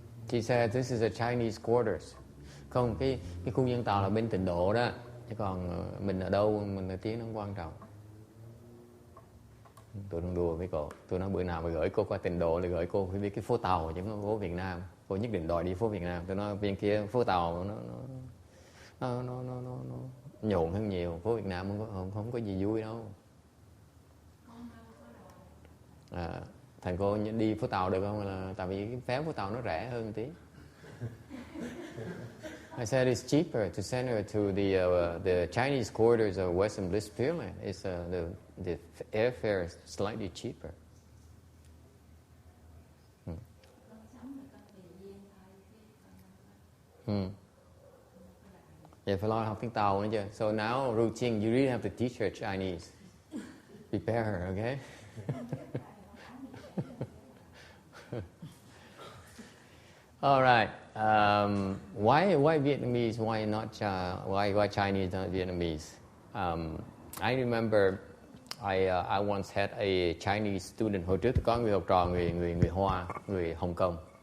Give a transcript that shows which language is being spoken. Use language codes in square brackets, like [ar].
[en] She said this is a Chinese quarters. [vi] Không, cái khu nhân tạo là bên Tịnh độ đó, chứ còn mình ở đâu, mình ở tiếng nó không quan trọng. Tôi đang đùa với cô. Tôi nói bữa nào mà gửi cô qua Tịnh độ thì gửi cô phải biết cái phố tàu chứ không phố Việt Nam. Cô nhất định đòi đi phố Việt Nam. Tôi nói bên kia phố tàu nó nhộn hơn nhiều. Phố Việt Nam không có gì vui đâu. Thằng cô đi phố tàu được không? Là tại vì cái vé phố tàu nó rẻ hơn một tí. [en] I said it's cheaper to send her to the Chinese quarters of Western Bliss Pureland. It's the airfare is slightly cheaper. [vi] Vậy phải lo học tiếng Tàu nữa chứ. [en] So now routine, you really have to teach her Chinese. Prepare her, okay? All right. Why Vietnamese? Why not? Why Chinese, not Vietnamese? I remember I once had a Chinese student. [vi] Hồi trước có người học trò người Hoa, người Hồng Kông.